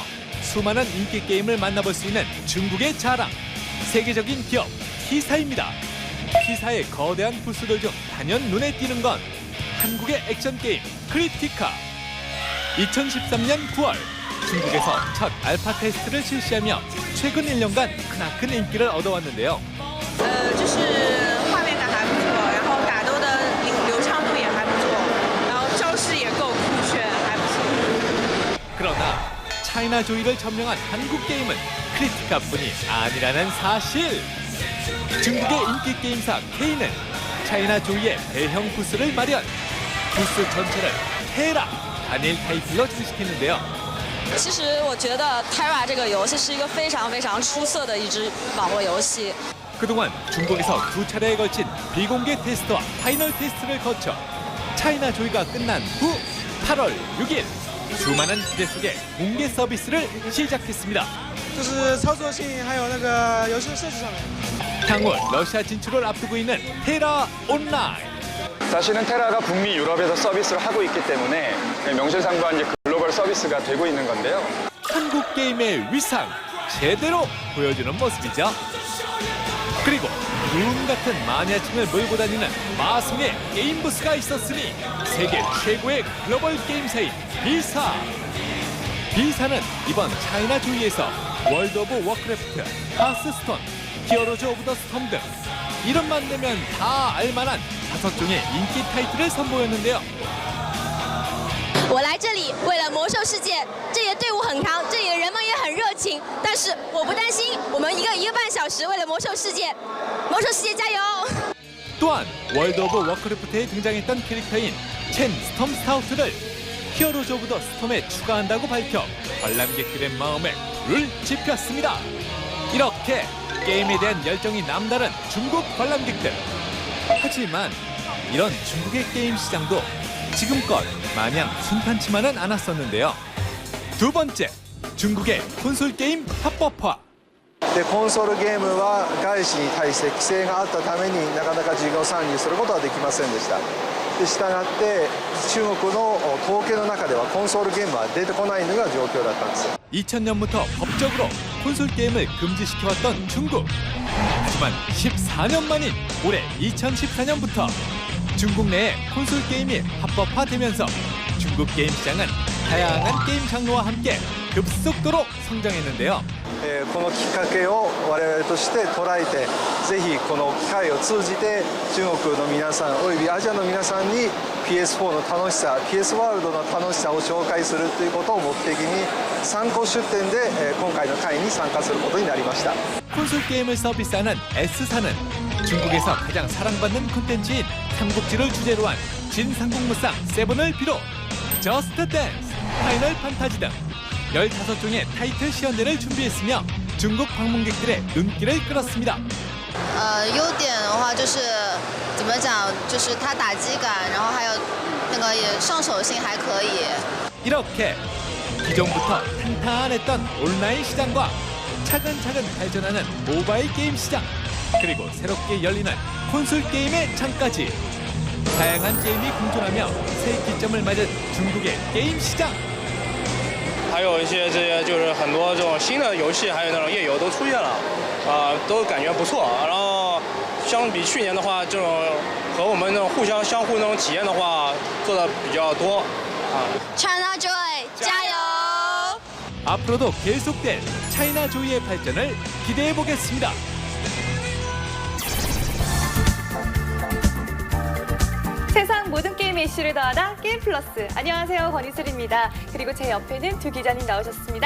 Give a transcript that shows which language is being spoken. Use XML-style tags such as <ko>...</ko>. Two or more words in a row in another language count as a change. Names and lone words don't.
<ko>수많은 인기 게임을 만나볼 수 있는 중국의 자랑, 세계적인 기업 T사입니다. T사의 거대한 부스들 중 단연 눈에 띄는 건 한국의 액션 게임 크리티카. 2013년 9월 중국에서 첫 알파 테스트를 실시하며 최근 1년간 크나큰 인기를 얻어왔는데요.</ko> <zh>就是画面感还不错，然后打斗的流畅度也还不错，然后招式也够酷炫，还不错。</zh> <ko>그러나 차이나 조이를 점령한 한국 게임은 크리티카뿐이 아니라는 사실. 중국의 인기 게임사 K는 차이나 조이의 대형 부스를 마련. 부스 전체를 테라 단일 타이틀로 장식했는데요.</ko> <zh>其实我觉得 Terra 这个游戏是一个非常非常出色的一支网络游戏。</zh> <ko>그동안 중국에서 두 차례에 걸친 비공개 테스트와 파이널 테스트를 거쳐 차이나 조이가 끝난 후 8월 6일 수많은 기대 속에 공개 서비스를 시작했습니다.</ko> <zh>就是操作性还有那个游戏设置上面。</zh> <ko>향후 러시아 진출을 앞두고 있는 테라 온라인. 사실은 테라가 북미 유럽에서 서비스를 하고 있기 때문에 명실상부한 이제 글로벌 서비스가 되고 있는 건데요. 한국 게임의 위상 제대로 보여주는 모습이죠. 그리고 구름 같은 마니아층을 몰고 다니는 마성의 게임 부스가 있었으니 세계 최고의 글로벌 게임사인 비사. 비사는 이번 차이나 조이에서 월드 오브 워크래프트, 하스스톤, 히어로즈 오브 더 스톰 등 이름만 내면 다 알만한 5종의 인기 타이틀을 선보였는데요.</ko> <zh>我来这里为了魔兽世界，这里的队伍很强，这里的人们也很热情，但是我不担心，我们一个半小时为了魔兽世界，魔兽世界加油！</zh> <ko>또한 월드 오브 워크래프트에 등장했던 캐릭터인 첸 스톰 스타우트를 히어로즈 오브 더 스톰에 추가한다고 밝혀 관람객들의 마음에 불을 지폈습니다. 이렇게 게임에 대한 열정이 남다른 중국 관람객들. 하지만 이런 중국의 게임 시장도 지금껏 마냥 순탄치만은 않았었는데요. 두 번째, 중국의 콘솔 게임 합법화.</ko> <ja>でコンソールゲームは外資に対して規制があったためになかなか事業参入することはできませんでした。でしたがって中国の統計の中ではコンソールゲームは出てこないのが状況だったんです。</ja> <ko>2000년부터 법적으로 콘솔 게임을 금지시켜왔던 중국. 하지만 14년 만인 올해 2014년부터 중국 내에 콘솔 게임이 합법화되면서 중국 게임 시장은 다양한 게임 장르와 함께 급속도로 성장했는데요.</ko> <ja>このきっかけを我々として捉えてぜひこの機会を通じて中国の皆さんおよびアジアの皆さんに PS4 の楽しさ PS ワールドの楽しさを紹介するということを目的に参考出展で今回の会に参加することになりました。</ja> <ko>콘솔 게임을 서비스하는 S사는 중국에서 가장 사랑받는 콘텐츠인 삼국지를 주제로 한 진상국무상 세븐을 비롯 저스트 댄스, 파이널 판타지 등 15종의 타이틀 시연대를 준비했으며 중국 방문객들의 눈길을 끌었습니다.</ko> <zh>优点的话就是怎么讲，就是它打击感，然后还有那个也上手性还可以。</zh> <ko>이렇게 기존부터 탄탄했던 온라인 시장과 차근차근 발전하는 모바일 게임 시장, 그리고 새롭게 열리는 콘솔 게임의 창까지 다양한 게임이 공존하며 새 기점을 맞은 중국의 게임 시장.</ko> <zh>还有一些这些就是很多这种新的游戏，还有那种页游都出现了，都感觉不错。然后相比去年的话，这种和我们那种相互那种体验的话，做的比较多。 China Joy 加油！</zh> <ko>앞으로도 계속될 차이나 조이의 발전을 기대해 보겠습니다. 세상 모든 게임의 이슈를 더하다 게임 플러스. 안녕하세요, 권희슬입니다. 그리고 제 옆에는 두 기자님 나오셨습니다.</ko>